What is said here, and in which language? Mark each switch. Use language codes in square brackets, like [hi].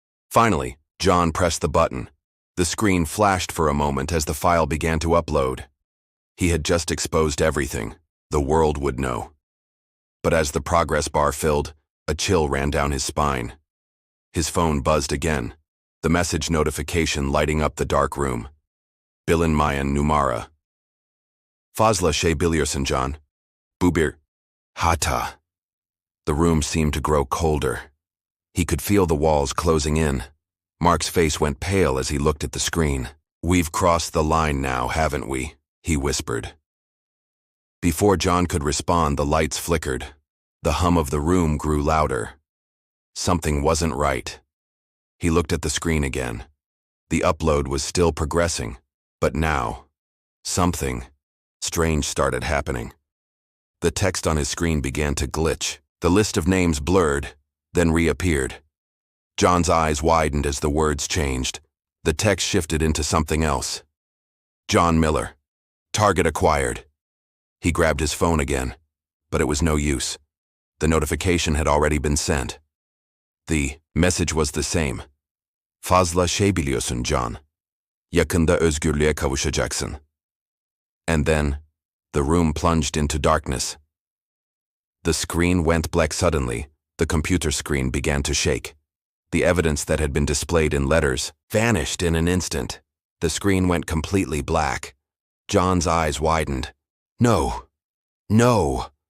[en] Finally, John pressed the button. The screen flashed for a moment as the file began to upload. He had just exposed everything. The world would know. But as the progress bar filled, a chill ran down his spine. His phone buzzed again, the message notification lighting up the dark room. [tr] Bilinmayan numara. Fazla şey biliyorsun John. Bubir. Hata. [en] The room seemed to grow colder. He could feel the walls closing in. Mark's face went pale as he looked at the screen. We've crossed the line now, haven't we? He whispered. Before John could respond, the lights flickered. The hum of the room grew louder. Something wasn't right. He looked at the screen again. The upload was still progressing, but now, something strange started happening. The text on his screen began to glitch. The list of names blurred, then reappeared. John's eyes widened as the words changed. The text shifted into something else. John Miller. Target acquired. He grabbed his phone again, but it was no use. The notification had already been sent. The message was the same. [tr] Fazla şey biliyorsun John. Yakında özgürlüğe kavuşacaksın. [en] And then, the room plunged into darkness. The screen went black suddenly. The computer screen began to shake. The evidence that had been displayed in letters vanished in an instant. The screen went completely black. John's eyes widened. No. No.